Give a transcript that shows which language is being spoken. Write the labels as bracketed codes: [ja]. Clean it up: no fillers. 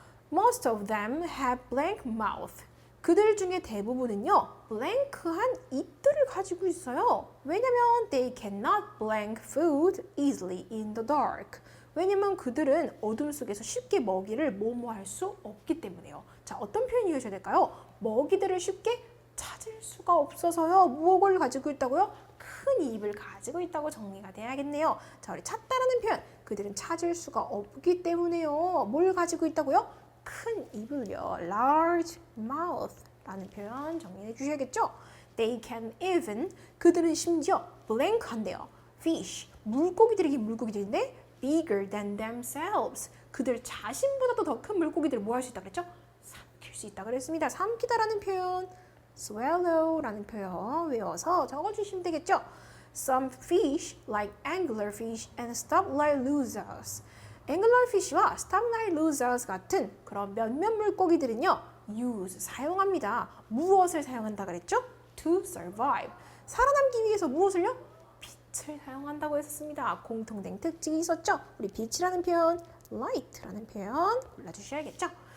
[en] Most of them have blank mouth. [ko] 그들 중에 대부분은요, blank한 입들을 가지고 있어요. 왜냐면 [en] they cannot blank food easily in the dark. [ko] 왜냐면 그들은 어둠 속에서 쉽게 먹이를 모모할 수 없기 때문에요. 자, 어떤 표현이 이어져야 될까요? 먹이들을 쉽게 찾을 수가 없어서요. 무엇을 가지고 있다고요? 큰 입을 가지고 있다고 정리가 돼야겠네요. 자, 우리 찾다라는 표현. 그들은 찾을 수가 없기 때문에요. 뭘 가지고 있다고요? 큰 입을요. large mouth 라는 표현 정리해 주셔야겠죠? [en] They can even, [ko] 그들은 심지어 blank한데요. [en] fish, [ko] 물고기들이 물고기들인데 [en] bigger than themselves. [ko] 그들 자신보다도 더 큰 물고기들을 뭐 할 수 있다 그랬죠? 삼킬 수 있다 그랬습니다. 삼키다라는 표현, swallow라는 표현 외워서 적어주시면 되겠죠? [en] Some fish, like anglerfish and stoplight losers. [ko] anglerfish와 stoplight losers 같은 그런 몇몇 물고기들은요, use, 사용합니다. 무엇을 사용한다 그랬죠? [en] To survive. [ko] 살아남기 위해서 무엇을요? 빛을 사용한다고 했었습니다. 공통된 특징이 있었죠? 우리 빛이라는 표현, light라는 표현 골라주셔야겠죠?